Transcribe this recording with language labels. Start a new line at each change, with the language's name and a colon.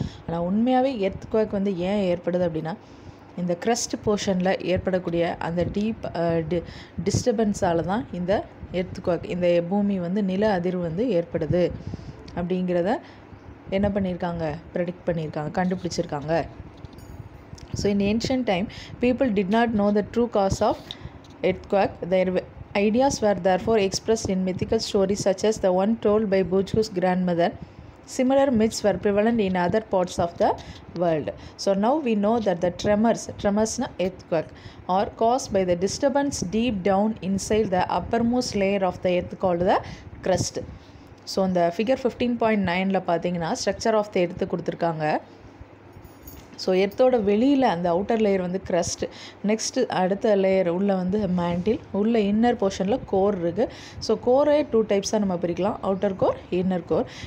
Tamil: ஆனால் உண்மையாகவே எர்த்குவேக் வந்து ஏன் ஏற்படுது அப்படின்னா, இந்த க்ரஸ்ட் போர்ஷனில் ஏற்படக்கூடிய அந்த டீப் டிஸ்டர்பன்ஸால் தான் இந்த எர்த்குவேக், இந்த பூமி வந்து நில அதிர்வு வந்து ஏற்படுது அப்படிங்கிறத என்ன பண்ணியிருக்காங்க, ப்ரெடிக்ட் பண்ணியிருக்காங்க, கண்டுபிடிச்சிருக்காங்க.
English: So in ancient time people did not know the true cause of earthquake. Their ideas were therefore expressed in mythical stories such as the one told by Bujku's grandmother. Similar myths were prevalent in other parts of the world. So now we know that the tremors na earthquake, are caused by the disturbance deep down inside the uppermost layer of the earth called the crust.
Tamil: So இந்த figure 15.9 பார்த்தீங்கன்னா structure of the earth கொடுத்துருக்காங்க. So எர்த்தோட வெளியில் அந்த outer layer வந்து crust, next அடுத்த layer உள்ள வந்து mantle, உள்ள இன்னர் போர்ஷனில் கோர் இருக்குது. ஸோ கோரே 2 டைப்ஸாக நம்ம பிரிக்கலாம், அவுட்டர் கோர், இன்னர் கோர்.